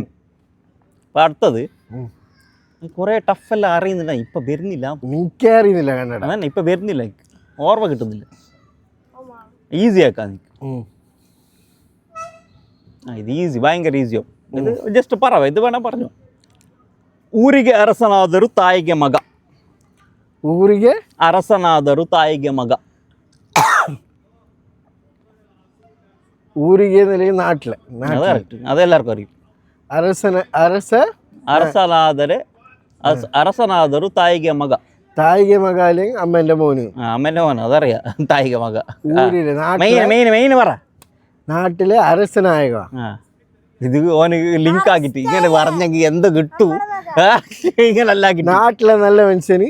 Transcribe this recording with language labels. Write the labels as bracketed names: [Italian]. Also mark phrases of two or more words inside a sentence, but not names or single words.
[Malayalam] അടുത്തത് കുറെ ടഫെല്ലാം അറിയുന്നില്ല, ഇപ്പൊ വരുന്നില്ല. നിനക്കേ അറിയുന്നില്ല കന്നഡ. അതന്നെ ഇപ്പൊ വരുന്നില്ല, ഓർമ്മ കിട്ടുന്നില്ല. ഈസി ആക്കാം നിനക്ക്. ഇത് ഈസി, ഭയങ്കര ഈസിയോ. ഇത് ജസ്റ്റ് പറ, ഇത് വേണം പറഞ്ഞു. [Kannada] ಊರಿಗೆ ಅರಸನಾದರು ತಾಯಿಗೆ ಮಗ. ಊರಿಗೆ ಅರಸನಾದರು ತಾಯಿಗೆ ಮಗ. [Malayalam] ഊരികെ നിലയിൽ നാട്ടിലെ അതെല്ലാവർക്കും അറിയും. [Kannada] ಅರಸನಾದರು ತಾಯಿಗೆ ಮಗ. ತಾಯಿಗೆ ಮಗ [Malayalam] അല്ലെങ്കിൽ അമ്മന്റെ മോന്. അമ്മന്റെ മോന് അതറിയാം. [Kannada] ತಾಯಿಗೆ ಮಗ [Malayalam] ഊരിലെ മെയിൻ പറ. നാട്ടിലെ അരസനായക. ഇത് ഓന് ലിങ്ക് ആക്കിട്ട് ഇങ്ങനെ പറഞ്ഞെങ്കിൽ എന്ത് കിട്ടൂ. ഇങ്ങനെ അല്ലാക്കി നാട്ടിലെ നല്ല മനുഷ്യന്.